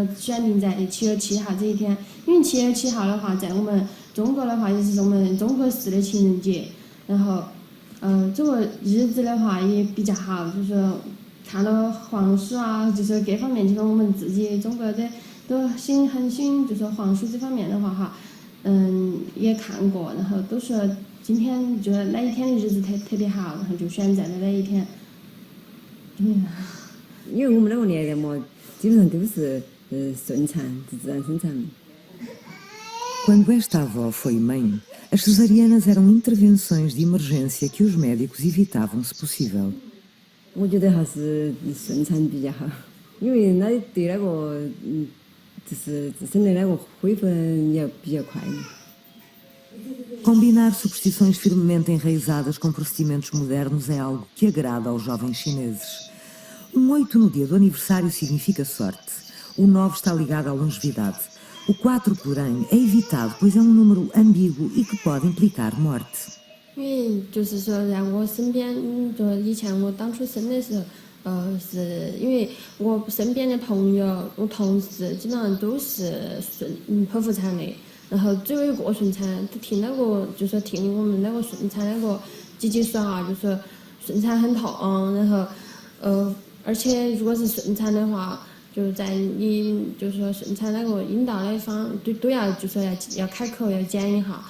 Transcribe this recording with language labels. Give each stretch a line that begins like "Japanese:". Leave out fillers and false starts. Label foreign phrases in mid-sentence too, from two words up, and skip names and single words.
Chinese: 选定在7月7号这一天，因为7月7号的话，在我们中国的话也是我们中国式的情人节，然后这个日子的话也比较好，就是看了黄书啊，就是各方面，就是我们自己中国的都很喜，就是黄书这方面的话哈，也看过，然后都说今天就是那一天的日子特别好，然后就选在了那一天。因为我们那个年代嘛，基本上都是顺产，自然生产。
Portuguese: Quando esta avó foi mãe, as cesarianas eram intervenções de emergência que os médicos evitavam se possível.
Chinese: 我觉得还是顺产比较好，因为那对那个就是自身的那个恢复也比较快。
Portuguese: Combinar superstições firmemente enraizadas com procedimentos modernos é algo que agrada aos jovens chineses. 8 no dia do aniversário significa sorte. O 9 está ligado à longevidade. O 4, porém, é evitado, pois é um número ambíguo e que pode implicar morte.
Chinese: 因为就是说，在我身边，就以前我当初生的时候，是因为我身边的朋友、我同事基本上都是剖腹产的，然后只有一个顺产，他听那个就说听我们那个顺产那个姐姐说啊，就说顺产很痛，然后而且如果是顺产的话，就在你就是说顺产那个阴道那方都要就说要开口要剪一下。